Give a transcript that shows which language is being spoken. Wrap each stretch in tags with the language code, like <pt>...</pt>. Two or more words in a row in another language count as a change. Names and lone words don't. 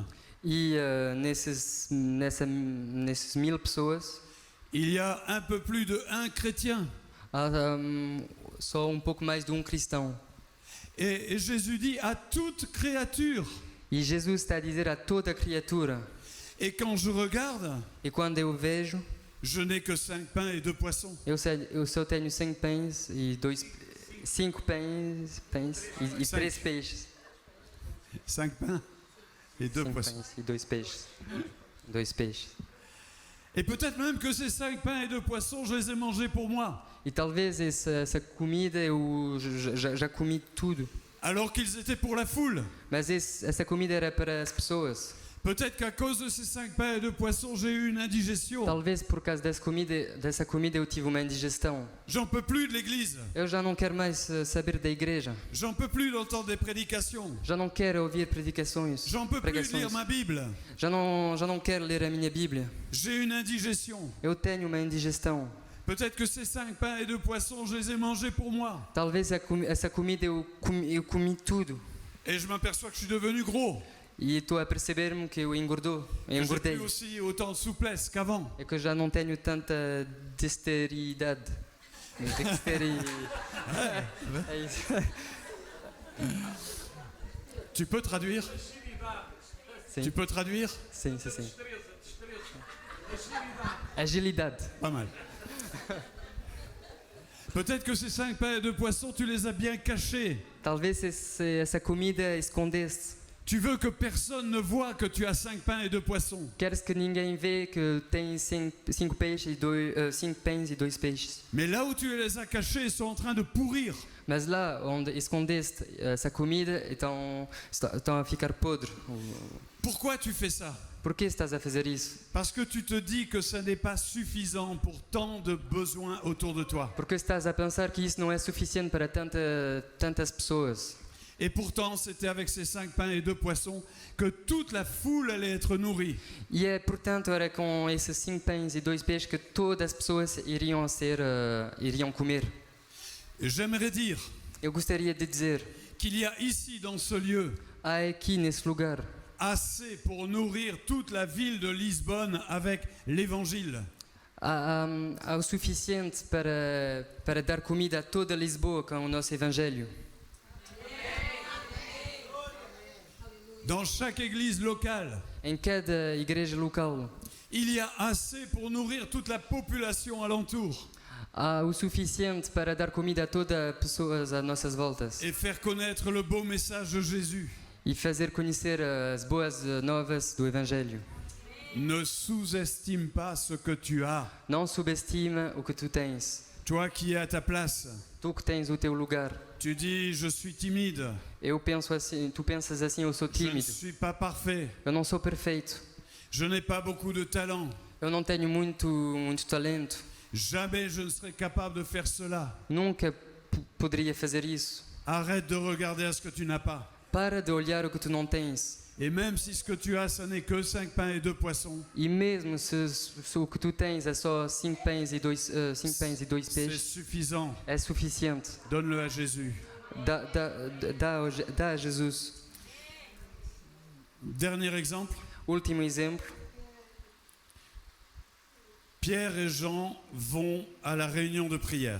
<pt>E nesses 1000 pessoas,</pt> <fr>il y a un peu plus de 1 chrétien.</fr> <pt>há só pouco mais de cristão.</pt> <fr>Et Jésus dit à toute créature.</fr> <pt>E Jesus está a dizer a toda criatura.</pt> <fr>Et quand je regarde,</fr> <pt>E quando eu vejo,</pt> <fr>je n'ai que 5 pains et 2 poissons.</fr> <pt>eu só tenho 5 pães e 5 pães e 3 peixes.</pt> <fr>5 pains et 2</fr> <pt>5</pt> <fr>poissons.</fr> <pt>pães e 2 peixes. 2 peixes.</pt> <fr>Et peut-être même que ces 5 pains et 2 poissons, je les ai mangés pour moi.</fr> <pt>E talvez essa comida eu já comi tudo.</pt> <fr>Alors qu'ils étaient pour la foule.</fr> <pt>Mas essa comida era para as pessoas.</pt> <fr>Peut-être qu'à cause de ces 5 pains et 2 poissons, j'ai eu une indigestion.</fr> <pt>Talvez por causa dessa comida eu tive uma indigestão.</pt> <fr>J'en peux plus de l'église.</fr> <pt>Eu já não quero mais saber da igreja.</pt> <fr>J'en peux plus d'entendre des prédications.</fr> <pt>Já não quero ouvir predicações.</pt> <fr>J'en peux plus de lire ma Bible.</fr> <pt>Já não quero ler a minha Bíblia.</pt> <fr>J'ai une indigestion.</fr> <pt>Eu tenho uma indigestão.</pt> <fr>Peut-être que ces 5 pains et 2 poissons, je les ai mangés pour moi.</fr> <pt>Talvez essa comida eu comi tudo.</pt> <fr>Et je m'aperçois que je suis devenu gros.</fr> <pt>E estou a perceber-me que eu</pt> <fr>Que j'ai</fr> <pt>engordei.</pt> <fr>plus aussi autant de souplesse qu'avant.</fr> <pt>É que eu já não tenho tanta dexteridade. É isso.</pt> <fr>Tu peux traduire?</fr> <pt>Sim,</pt> <fr>Tu peux traduire?</fr> <pt>sim. Agilidade.</pt> <fr>Pas mal. Peut-être que ces 5 pains et 2 poissons, tu les as bien cachés.</fr> <pt>Talvez essa comida escondesse.</pt> <fr>Tu veux que personne ne voit que tu as 5 pains et 2 poissons.</fr> <pt>Queres que ninguém vê que tem 5 pães e 2 peixes.</pt> <fr>Mais là où tu les as cachés, ils sont en train de pourrir.</fr> <pt>Mas lá onde escondeste essa comida, estão a ficar podre.</pt> <fr>Pourquoi tu fais ça?</fr> <pt>Por que estás a fazer isso?</pt> <fr>Parce que tu te dis que ça n'est pas suffisant pour tant de besoins autour de toi.</fr> <pt>Porque estás a pensar que isso não é suficiente para tantas pessoas.</pt> <fr>Et pourtant, c'était avec ces 5 pains et 2 poissons que toute la foule allait être nourrie.</fr> <pt>E portanto, era com esses 5 pães e 2 peixes que todas as pessoas iriam comer.</pt> <fr>Et j'aimerais dire</fr> <pt>Eu gostaria de dizer,</pt> <fr>qu'il y a ici, dans ce lieu,</fr> <pt>há aqui nesse lugar</pt> <fr>assez pour nourrir toute la ville de Lisbonne avec l'évangile.</fr> <pt>há o suficiente para dar comida a toda Lisboa com o nosso Evangelho.</pt> <fr>Dans chaque église locale,</fr> <pt>Em cada igreja local</pt> <fr>il y a assez pour nourrir toute la population alentour</fr> <pt>há o suficiente para dar comida a todas as pessoas às nossas voltas</pt> <fr>et faire connaître le beau message de Jésus.</fr> <pt>e fazer conhecer as boas novas do Evangelho.</pt> <fr>Ne sous-estime pas ce que tu as.</fr> <pt>Não subestima o que tu tens.</pt> <fr>Toi qui es à ta place,</fr> <pt>Tu que tens o teu lugar.</pt> <fr>tu dis je suis timide,</fr> <pt>Eu penso assim, tu pensas assim, eu sou</pt> <fr>je ne</fr> <pt>tímido.</pt> <fr>suis pas parfait,</fr> <pt>Eu não sou perfeito.</pt> <fr>je n'ai pas beaucoup de talent,</fr> <pt>Eu não tenho muito talento.</pt> <fr>jamais je ne serai capable de faire cela.</fr> <pt>Nunca poderia fazer isso.</pt> <fr>Arrête de regarder à ce que tu n'as pas.</fr> <pt>Para de olhar o que tu não tens.</pt> <fr>Et même si ce que tu as, ce n'est que 5 pains et 2 poissons,</fr> <pt>E mesmo se o que tu tens é só 5 pães e 2</pt> <fr>c'est</fr> <pt>peixes,</pt> <fr>suffisant.</fr> <pt>é suficiente.</pt> <fr>Donne-le à Jésus.</fr> <pt>Dá a Jesus.</pt> <fr>Dernier exemple,</fr> <pt>Último exemplo.</pt> <fr>Pierre et Jean vont à la réunion de prière.</fr>